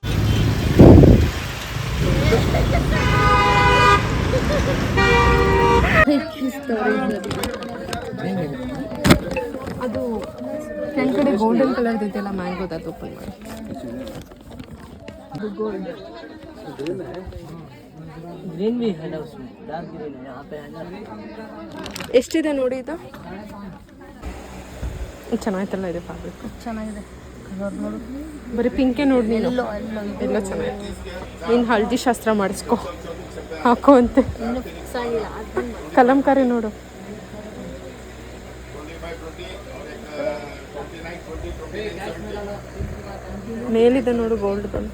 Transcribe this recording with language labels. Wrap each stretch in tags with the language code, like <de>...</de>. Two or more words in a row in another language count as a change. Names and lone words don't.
<kn>ಅದು ಫ್ರಂಟ್ ಕಡೆ</kn> <en>golden colour</en> <kn>ಇದೆಯಲ್ಲ, ಮ್ಯಾಂಗೋದ, ಅದು ಓಪನ್ ಮಾಡಿ. ಗೋಲ್ಡ್</kn> <hi>ग्रीन भी है ना, उसमें</hi> <en>dark green</en> <hi>है, यहाँ पे है ना।</hi> <kn>ಎಷ್ಟಿದೆ ನೋಡಿ ಇದು? ಚೆನ್ನಾಯ್ತಲ್ಲ ಇದು ಫ್ಯಾಬ್ರಿಕ್? ಚೆನ್ನಾಗಿದೆ ಕಲರ್ ನೋಡು. ಬರೀ ಪಿಂಕೆ ನೋಡಿ ನೀನು. ಎಲ್ಲ ಚೆನ್ನಾಗಿದೆ. ನೀನು ಹಳದಿ ಶಾಸ್ತ್ರ ಮಾಡಿಸ್ಕೊ, ಹಾಕೋ ಅಂತೆ. ಇನ್ನೂ ಫಿಕ್ಸ್ ಆಗಿಲ್ಲ. ಕಲಂಕಾರಿ ನೋಡು. ಮೇಲಿದೆ ನೋಡು ಗೋಲ್ಡ್ ಬಂದು.</kn>